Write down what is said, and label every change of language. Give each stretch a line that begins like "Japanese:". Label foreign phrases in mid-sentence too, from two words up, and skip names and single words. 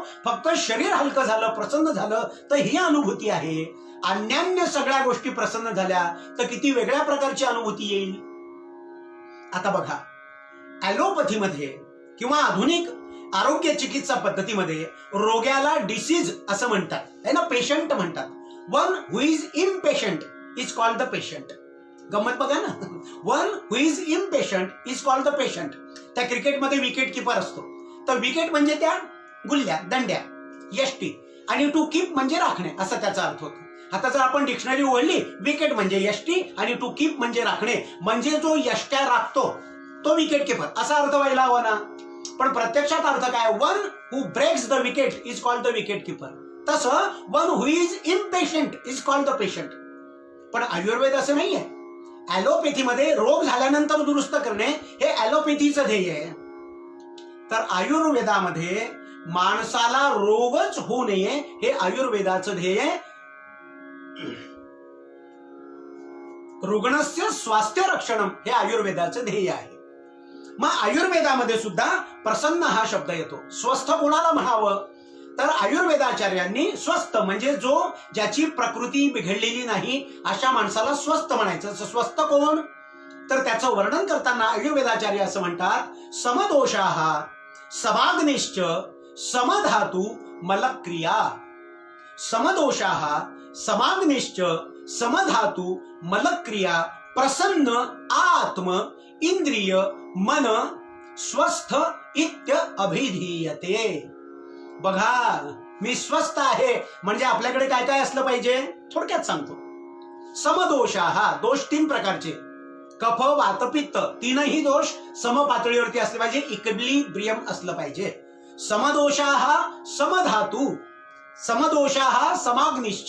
Marathi: फक्त शरीर हलकं झालं, प्रसन्न झालं, तर ही अनुभूती आहे. अन्यान्य सगळ्या गोष्टी प्रसन्न झाल्या तर किती वेगळ्या प्रकारची अनुभूती येईल. आता बघा, ॲलोपॅथीमध्ये किंवा आधुनिक आरोग्य चिकित्सा पद्धतीमध्ये रोग्याला डिसीज असं म्हणतात,
Hindi: है ना,
Marathi: पेशंट म्हणतात.
English: one who is impatient is called the patient.
Marathi: गंमत बघा ना,
English: one who is impatient is called the patient.
Marathi: त्या क्रिकेटमध्ये
English: wicket keeper
Marathi: असतो, तर विकेट म्हणजे त्या गुल्ल्या, दंड्या, यष्टी, आणि
English: to keep
Marathi: म्हणजे राखणे असा त्याचा अर्थ होतो. आता जर आपण डिक्शनरी उघडली, विकेट म्हणजे यष्टी आणि
English: to keep
Marathi: म्हणजे राखणे, म्हणजे जो यष्ट्या राखतो तो
English: wicket keeper
Marathi: असा अर्थ व्हायला हवा ना. पण प्रत्यक्षात अर्थ काय?
English: one who breaks the wicket is called the wicket keeper. तसं one who is impatient is called the patient.
Marathi: पण आयुर्वेद असं नाहीये. ॲलोपॅथीमध्ये रोग झाल्यानंतर दुरुस्त करणे हे ॲलोपॅथीचं ध्येय आहे. तर आयुर्वेदामध्ये माणसाला रोगच होऊ नये हे आयुर्वेदाचं ध्येय आहे.
Sanskrit: रुग्णस्य स्वास्थ्य रक्षणम
Marathi: हे आयुर्वेदाचं ध्येय आहे. मग आयुर्वेदामध्ये सुद्धा प्रसन्न हा शब्द येतो. स्वस्थ कोणाला म्हणावं? तर आयुर्वेदाचार्यांनी स्वस्थ म्हणजे ज्याची प्रकृती बिघडलेली नाही अशा माणसाला स्वस्थ म्हणायचं. स्वस्थ कोण? तर त्याचं वर्णन करताना आयुर्वेदाचार्य असं म्हणतात,
Sanskrit: समदोषाः समाग्निश्च समधातू मलक्रिया. समदोषाः समाग्निश्च समधातू मलक्रिया प्रसन्न आत्म इंद्रिय मन स्वस्थ इत्य अभिधीयते.
Marathi: बघा, मी स्वस्थ आहे म्हणजे आपल्याकडे काय काय असलं पाहिजे थोडक्यात सांगतो. समदोषाः, दोष 3 प्रकारचे, कफ वात पित्त, तीनही दोष सम पातळीवरती असले पाहिजे, इक्विलिब्रियम असलं पाहिजे.
Sanskrit: समदोषाः समधातू, समदोषाः समाग्निश्च.